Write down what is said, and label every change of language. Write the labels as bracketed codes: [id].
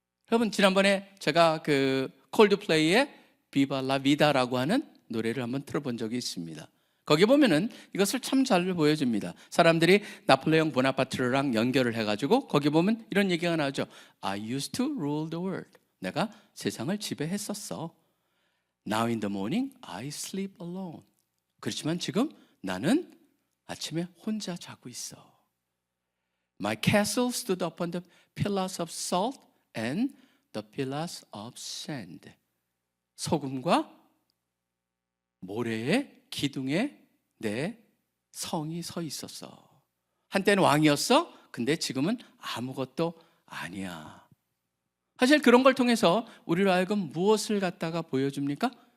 [ko] 여러분 지난번에 제가 그 콜드플레이의 Viva la Vida라고 하는 노래를 한번 들어본 적이 있습니다. 거기 보면은 이것을 참 잘 보여줍니다. 사람들이 나폴레옹 보나파트랑 연결을 해가지고 거기 보면 이런 얘기가 나오죠. [en] I used to rule the world. [ko] 내가 세상을 지배했었어. [en] Now in the morning I sleep alone. [ko] 그렇지만 지금 나는 아침에 혼자 자고 있어. [en] My castle stood upon the pillars of salt and the pillars of sand. [ko] 소금과 모래의 기둥에 내 성이 서 있었어. 한때는 왕이었어. 근데 지금은 아무것도 아니야. 사실 그런 걸 통해서 우리로 하여금 무엇을 갖다가 보여줍니까?